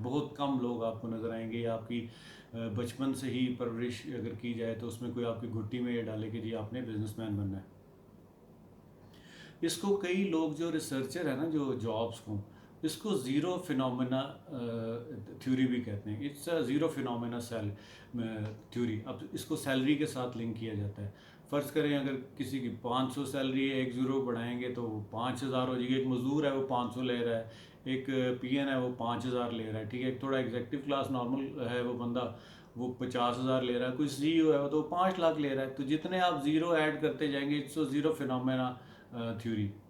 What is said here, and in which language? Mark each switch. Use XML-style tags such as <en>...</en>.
<ur>بہت کم لوگ آپ کو نظر آئیں گے آپ کی بچپن سے ہی پرورش اگر کی جائے تو اس میں کوئی آپ کی گھٹی میں یہ ڈالے کہ جی آپ نے بزنس مین بننا ہے. اس کو کئی لوگ جو ریسرچر ہیں نا جو جابس کو اس کو زیرو فینومینا تھیوری بھی کہتے ہیں.</ur> <en>It's a zero phenomena theory.</en> <ur>اب اس کو سیلری کے ساتھ لنک کیا جاتا ہے. فرض کریں اگر کسی کی 500 سیلری ہے ایک زیرو بڑھائیں گے تو وہ 5000 ہو جائے گی. ایک مزدور ہے وہ 500 لے رہا ہے ایک پی این ہے وہ 5000 لے رہا ہے ٹھیک ہے. ایک تھوڑا ایگزیکٹو کلاس نارمل ہے وہ بندہ وہ 50,000 لے رہا ہے. کوئی سی او ہے تو 5 لاکھ لے رہا ہے. تو جتنے آپ زیرو ایڈ کرتے جائیں گے</ur> <en>It's zero phenomena theory.</en>